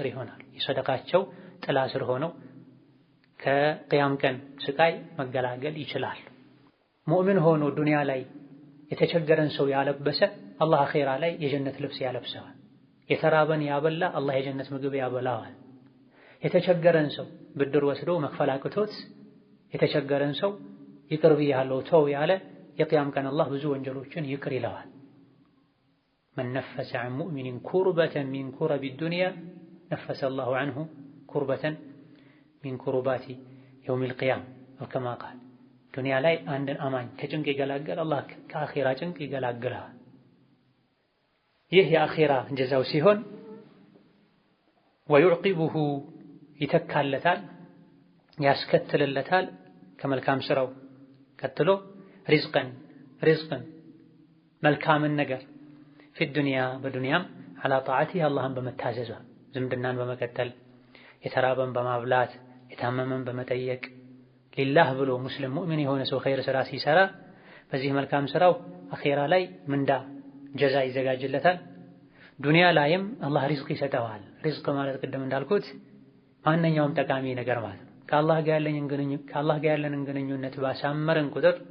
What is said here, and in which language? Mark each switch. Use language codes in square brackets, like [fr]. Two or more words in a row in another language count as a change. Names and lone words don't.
[am] ይሆናል። የሰደቃቸው ጥላ ስር ሆነው ከቂያም ቀን ስቃይ መገላገል ይችላል። ሙእሚን ሆኖ ዱንያ ላይ የተቸገረን ሰው ያለበሰ አላህ አኺራ ላይ የጀነት ልብስ ያለብሰዋል። የተራበን ያበላ አላህ የጀነት ምግብ ያበላዋል። የተቸገረን ሰው ብድር ወስዶ መክፈል አቅቶት የተቸገረን ሰው ይቅር ብያለሁ ተው ያለ የቂያም ቀን አላህ ብዙ ወንጀሎችን ይቅር ይለዋል። [ar] من نفس عن مؤمن كربة من كرب الدنيا نفس الله عنه كربة من كربات يوم القيامة وكما قال [am] ዱንያ ላይ አንድን አማኝ ከጭንቅ ይገላገል አላህ ከአኺራ ጭንቅ ይገላግላል። ይህ የአኺራ ጀዛው ሲሆን ወይዕቂቡሁ ይተካለታል ያስከትልለታል ከመልካም ስራው ቀጥሎ ሪዝቅን መልካምን ነገር [ar] في الدنيا [am] በዱንያም [ar] على طاعته [am] አላህን በመታዘዝ ዝምድናን በመቀጠል የተራበን በማብላት የታመመን በመጠየቅ ሊላህ ብሎ ሙስሊም ሙእሚን የሆነ ሰው ኸይር ስራ ሲሰራ በዚህ መልካም ስራው አኺራ ላይ ምንዳ ጀዛ ይዘጋጅለታል። ዱንያ ላይም አላህ ሪዝቅ ይሰጠዋል። ሪዝቅ ማለት ቅድም እንዳልኩት ማንኛውም ጠቃሚ ነገር ማለት ነው። ከአላህ ጋር ያለንን ግንኙነት ባሳመረን ቁጥር